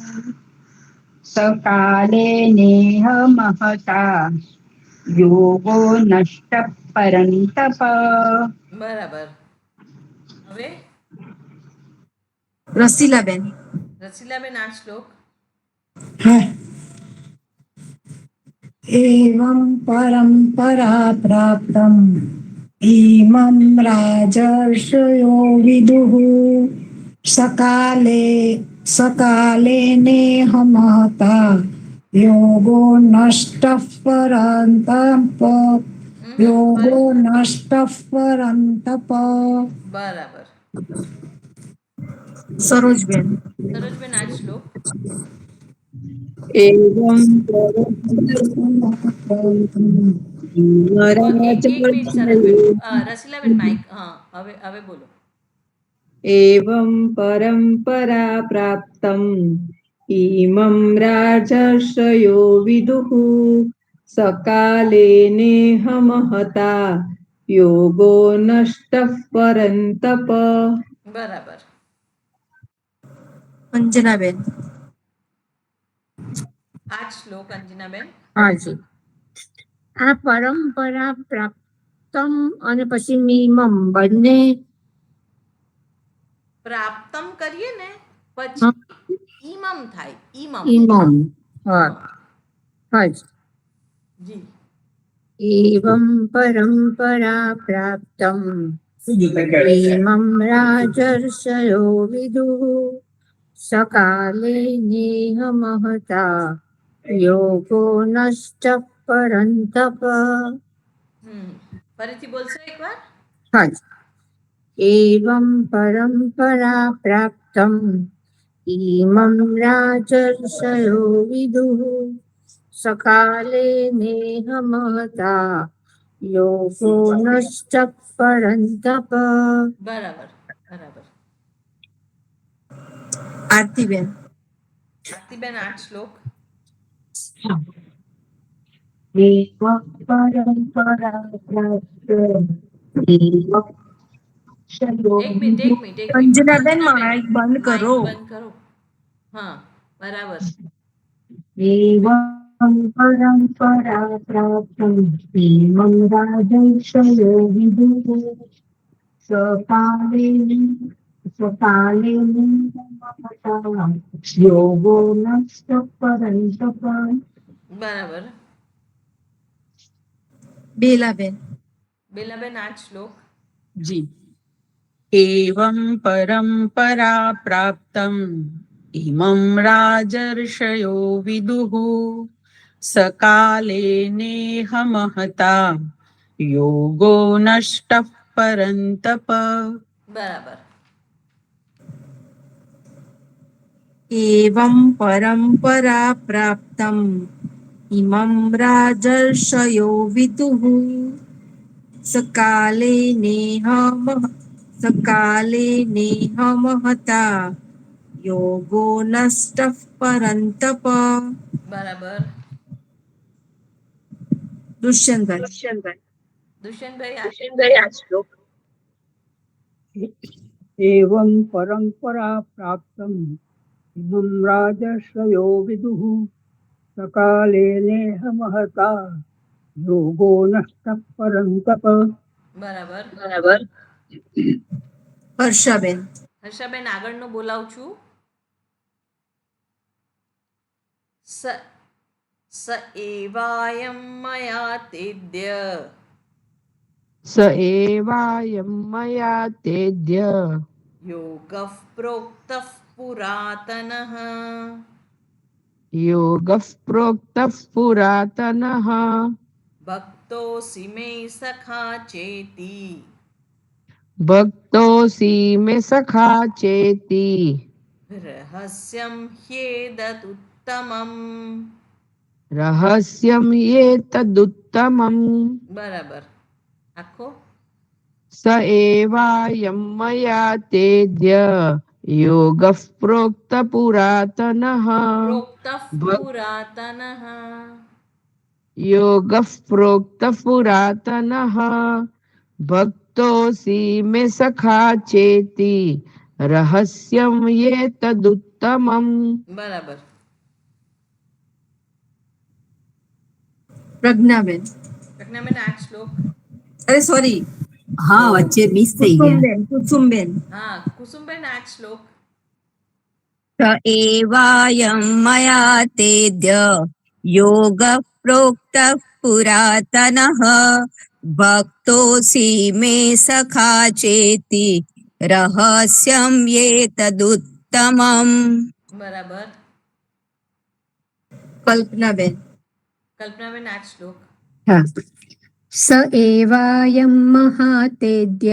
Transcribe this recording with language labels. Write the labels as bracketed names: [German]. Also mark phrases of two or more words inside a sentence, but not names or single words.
[Sanskrit] सकाले नेह महता. योगो नष्ट परंतप. [Gujarati] બરાબર. હવે રસીલાબેન. રસીલાબેન, આ શ્લોક. [Sanskrit] एवं परम्परा प्राप्तम् इमं राजर्षयो विदुः सकाले सकाले नेह महता योगो नष्टः परन्तप योगो नष्टः परन्तप. [Gujarati] બરાબર. સરોજબેન. સરોજબેન આ જ શ્લોક. [Sanskrit] एवं [Gujarati] એક મિનિટ સરોજબેન. રસીલાબેન માઇક, હા, હવે બોલો. [Sanskrit] एवं परम्परा प्राप्तम् इमं राजर्षयो विदुः सकाले नेह महता योगो नष्टः परन्तप. [Gujarati] બરાબર. અંજનાબેન. આ જ શ્લોક અંજનાબેન. હાજી. આ [Sanskrit] परंपरा प्राप्तम [Gujarati] અને પછી મીમમ બંને પ્રાપ્તમ કરીએ ને પછી ઈમમ થાય. ઈમમ. ઈમમ. હા હાજી. જી. [Sanskrit] एवं परम्परा प्राप्तम् इमं राजर्षयो विदुः सकाले नेह महता योगो नष्टः परन्तप. [Gujarati] ફરીથી બોલશો એકવાર? हाजी. [Sanskrit] एवं परम्परा प्राप्तम् इमं राजर्षयो विदुः सकाले नेह महता योगो नष्टः परन्तप. [Gujarati] બરાબર. બરાબર. આરતીબેન. આરતીબેન આ જ શ્લોક. એક મિનિટ. અંજનાબેન માઇક બંધ કરો. બંધ કરો. હા, બરાબર. [Sanskrit] एवं परम्परा प्राप्तम् इमं राजर्षयो विदुः सकाले महता योगो नष्टः परन्तप. [Gujarati] બરાબર. બેલાબેન. બેલાબેન આ જ શ્લોક. जी. [Sanskrit] एवं परम्परा प्राप्तम् इमं राजर्षयो विदुः सकाले नेह महता योगो नष्टः परन्तप. [Gujarati] બરાબર. [Sanskrit] एवं परम्परा प्राप्तम् इमं राजर्षयो विदुः सकाले नेह महता योगो नष्टः परन्तप. [Gujarati] બરાબર. દુષ્યંતભાઈ. દુષ્યંતભાઈ આ શ્લોક. [Sanskrit] एवं परम्परा प्राप्तम् इमं राजर्षयो विदुः सकाले नेह महता योगो नष्टः परन्तप. [Gujarati] બરાબર. બરાબર. હર્ષાબેન. હર્ષાબેન આગળનું બોલાવું છું. [Sanskrit] स एवायं मया तेद्य स एवायं मया तेद्य योगः प्रोक्तः पुरातनः योगः प्रोक्तः पुरातनः भक्तोऽसि मे सखा चेति भक्तोऽसि मे सखा चेति रहस्यं ह्येतदुत्तमम्. रहस्यं एतदुत्तमम्. [Gujarati] બરાબર. આખો. [Sanskrit] स एवायं मया तेद्य योगः प्रोक्तः पुरातनः पुरातनः योगः प्रोक्तः पुरातनः भक्तोऽसि मे सखा चेति रहस्यं एतदुत्तमम्. [Gujarati] બરાબર. પ્રજ્ઞાબેન. પ્રજ્ઞાબેન આ શ્લોક. અરે સોરી. હા, વચ્ચે મિસ થઈ ગયા. કુસુમબેન. હા, કુસુમબેન આ શ્લોક. [Sanskrit] स एवायं मया तेद्य योगः प्रोक्तः पुरातनः भक्तोसी मे सखा चेति रहस्यम एतदुत्तमम. [Gujarati] બરાબર. કલ્પનાબેન. કલ્પનાબેન આ જ શ્લોક. [Sanskrit] હા. स एवायम महातेद्य